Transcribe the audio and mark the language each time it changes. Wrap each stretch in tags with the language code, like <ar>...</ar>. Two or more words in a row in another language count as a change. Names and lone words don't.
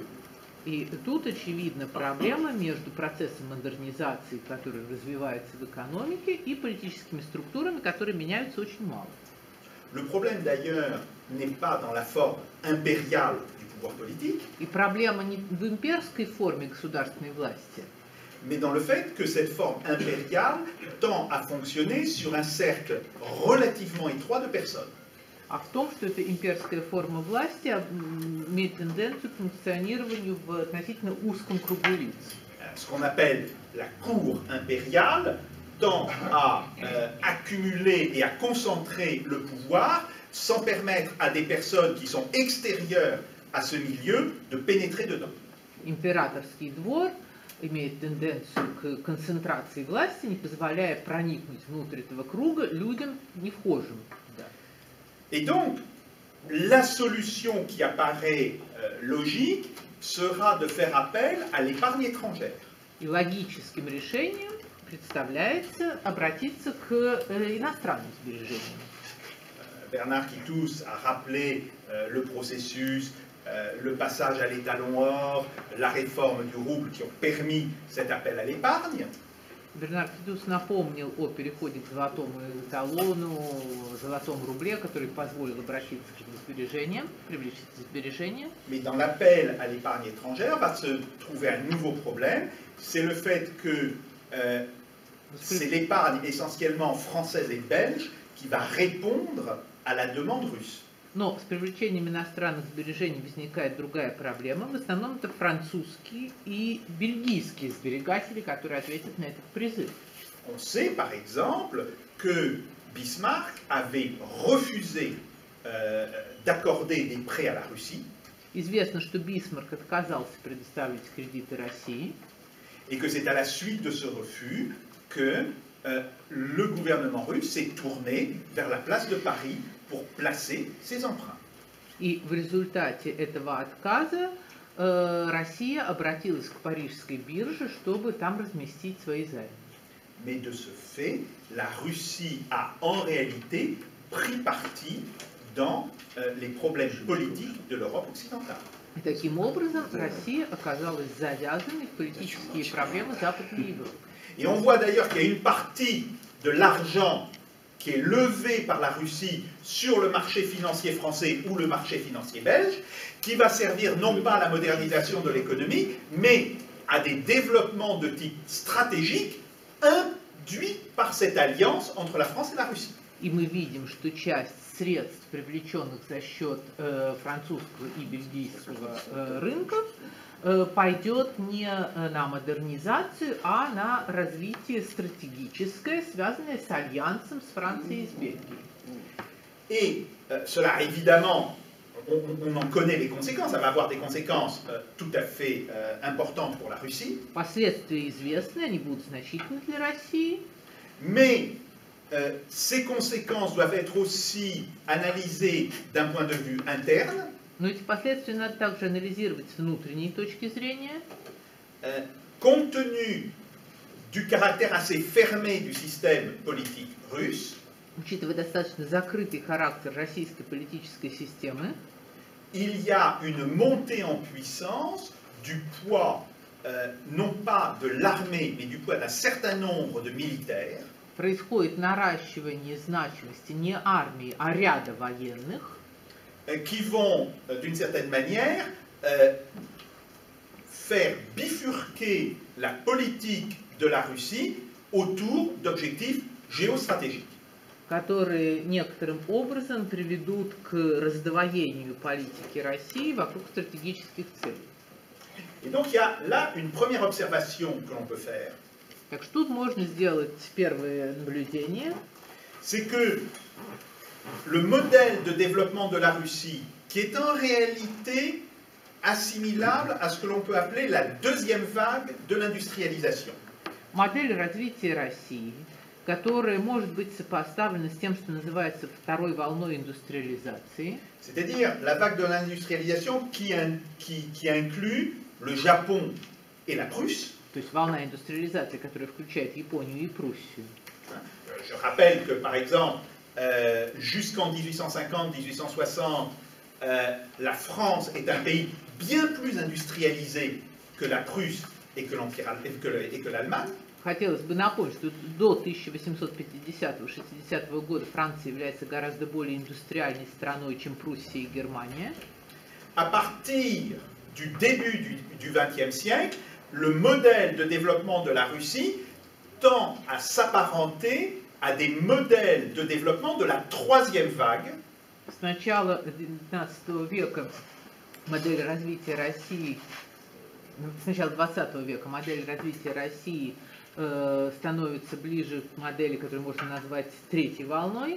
<ru>И тут очевидна проблема между процессом модернизации, который развивается в экономике, и политическими структурами, которые меняются очень мало.</ru> <fr>Le problème d'ailleurs n'est pas dans la forme impériale du pouvoir politique,</fr> <ru>И проблема не в имперской форме государственной власти,</ru> <fr>mais dans le fait que cette forme impériale tend à fonctionner sur un cercle relativement étroit de personnes.</fr> <ru>а в том, что эта имперская форма власти имеет тенденцию к функционированию в относительно узком кругу лиц.</ru> <fr>Ce qu'on appelle la cour impériale tend à accumuler et à concentrer le pouvoir sans permettre à des personnes qui sont extérieures à ce milieu de pénétrer dedans.</fr> <ru>Императорский двор имеет тенденцию к концентрации власти, не позволяя проникнуть внутрь этого круга людям, не вхожим туда.</ru> <fr>Et donc, la solution qui apparaît logique sera de faire appel à l'épargne étrangère.</fr> <ru>И logическим решением представляется обратиться к иностранным сбережениям.</ru> <fr>Bernard Quitous a rappelé le processus, le passage à l'étalon or, la réforme du rouble qui ont permis cet appel à l'épargne.</fr> <ru>Бернард Китус напомнил о переходе к золотому эталону, золотому рубле, который позволил обратиться к сбережениям, привлечь сбережения.</ru> <fr>Mais dans l'appel à l'épargne étrangère va se trouver un nouveau problème, c'est le fait que c'est l'épargne essentiellement française et belge qui va répondre à la demande russe.</fr> <ru>Но с привлечением иностранных сбережений возникает другая проблема. В основном это французские и бельгийские сберегатели, которые ответят на этот призыв.</ru> <fr>On sait par exemple que Bismarck avait refusé d'accorder des prêts à la Russie.</fr> <ru>Известно, что Бисмарк отказался предоставить кредиты России.</ru> <fr>Et que c'est à la suite de ce refus que le gouvernement russe s'est tourné vers la place de Paris pour placer ses emprunts.</fr> <ru>И в результате этого отказа Россия обратилась к парижской бирже, чтобы там разместить свои займы.</ru> <fr>Mais de ce fait, la Russie a en réalité pris parti dans les problèmes politiques de l'Europe occidentale.</fr> <ru>И таким образом Россия оказалась завязанной в политические проблемы Западной Европы.</ru> <fr>Et on voit d'ailleurs qu'il y a une partie de l'argent qui est levé par la Russie sur le marché financier français ou le marché financier belge, qui va servir non pas à la modernisation de l'économie, mais à des développements de type stratégique induits par cette alliance entre la France et la Russie.</fr> <ru>И мы видим, что часть средств, привлеченных за счет французского и бельгийского рынков, пойдет не на модернизацию, а на развитие стратегическое, связанное с альянсом с Францией и с Бельгией.</ru> <fr>Et cela, évidemment, on en connaît les conséquences, ça va avoir des conséquences tout à fait importantes pour la Russie.</fr> <ru>Последствия известны, они будут значительны для России.</ru> <fr>Mais ces conséquences doivent être aussi analysées d'un point de vue interne.</fr> <ru>Но эти последствия надо также анализировать с внутренней точки зрения.</ru> <fr>Compte tenu du caractère assez fermé du système politique russe,</fr> <ru>Учитывая достаточно закрытый характер российской политической системы,</ru> <fr>il y a une montée en puissance du poids, non pas de l'armée, mais du poids d'un certain nombre de militaires.</fr> <ru>Происходит наращивание значимости не армии, а ряда военных,</ru> <fr>Qui vont, d'une certaine manière, faire bifurquer la politique de la Russie autour d'objectifs géostratégiques.</fr> <ru>которые некоторым образом приведут к раздвоению политики России вокруг стратегических целей.</ru> <fr>Et donc il y a là une première observation que l'on peut faire.</fr> <ru>Так что тут можно сделать первое наблюдение.</ru> <fr>C'est que le modèle de développement de la Russie, qui est en réalité assimilable à ce que l'on peut appeler la deuxième vague de l'industrialisation.</fr> <ru>Модель развития России, которая может быть сопоставлена с тем, что называется второй волной индустриализации.</ru> <fr>C'est-à-dire la vague de l'industrialisation qui inclut le Japon et la Prusse.</fr> <ru>То есть волна индустриализации, которая включает Японию и Пруссию.</ru> <fr>Je rappelle que, par exemple, jusqu'en 1850-1860, la France est un pays bien plus industrialisé que la Prusse et que l'Allemagne.</fr> <ru>Хотелось бы напомнить, что до 1850-60 года Франция является гораздо более индустриальной страной, чем Пруссия и Германия.</ru> <fr>À partir du début du XXe siècle, le modèle de développement de la Russie tend à s'apparenter à des modèles de développement de la troisième vague.</fr> <ru>С начала XIX века модель развития России, с начала XX века модель развития России становится ближе к модели, которую можно назвать третьей волной.</ru>